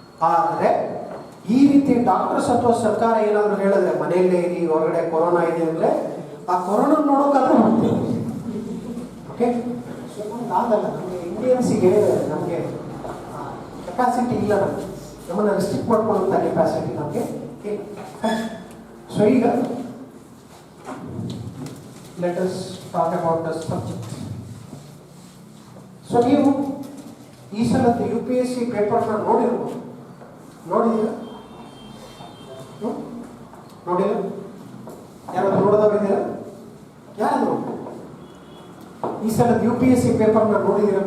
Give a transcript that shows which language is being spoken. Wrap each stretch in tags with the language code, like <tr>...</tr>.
<kn>ಆದರೆ ಈ ರೀತಿ ಡಾಕ್ಟರ್ಸ್ ಅಥವಾ ಸರ್ಕಾರ ಏನಾದ್ರು ಹೇಳಿದ್ರೆ ಮನೆಯಲ್ಲೇ ಇರಿ, ಹೊರಗಡೆ ಕೊರೋನಾ ಇದೆ ಅಂದ್ರೆ ಆ ಕೊರೋನಾ ನೋಡೋಕ್ಕಾದ್ರೂ ಮಾಡ್ತೀವಿ. ಓಕೆ, ಸೊ ನಮ್ಗೆ ಆಗಲ್ಲ. ನಮಗೆ ಇಂಡಿಯನ್ಸಿಗೆ ನಮಗೆ ಕೆಪಾಸಿಟಿ ಇಲ್ಲ, ನಮ್ಮನ್ನು ರೆಸ್ಟ್ರಿಕ್ಟ್ ಮಾಡ್ಕೊಳ್ಳುವಂಥ ಕೆಪಾಸಿಟಿ ನಮಗೆ ಇಲ್ಲ. ಸೊ ಈಗ</kn> <en>let us talk about the subject.</en> <kn>So ನೀವು ಈ ಸಲದ UPSC ಪೇಪರ್ನ ನೋಡಿರ್ಬೋದು, ನೋಡಿದ್ದೀರಾ? ನೋಡಿಲ್ಲ? ಯಾರಾದ್ರು ನೋಡೋದಾಗಿದ್ದೀರಾ? ಯಾರು ಈ ಸಲದ UPSC ಪೇಪರ್ನ ನೋಡಿದ್ದೀರಾ?</kn>